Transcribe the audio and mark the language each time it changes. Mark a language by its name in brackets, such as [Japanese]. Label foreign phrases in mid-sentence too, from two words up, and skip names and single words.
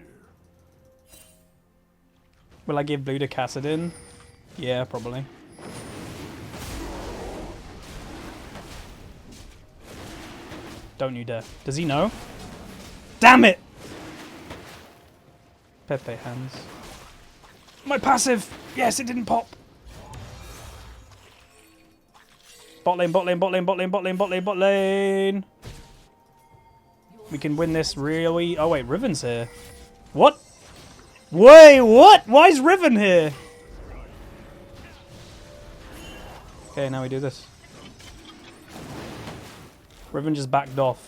[English] Will I give blue to Kassadin? Yeah, probably. Don't you dare. Does he know? Damn it! Pepe hands. My passive! Yes, it didn't pop! Bot lane, bot lane, bot lane, bot lane, bot lane, bot lane, bot lane! We can win this really... Oh wait, Riven's here. What? Wait, what? Why is Riven here? Okay, now we do this. Riven just backed off.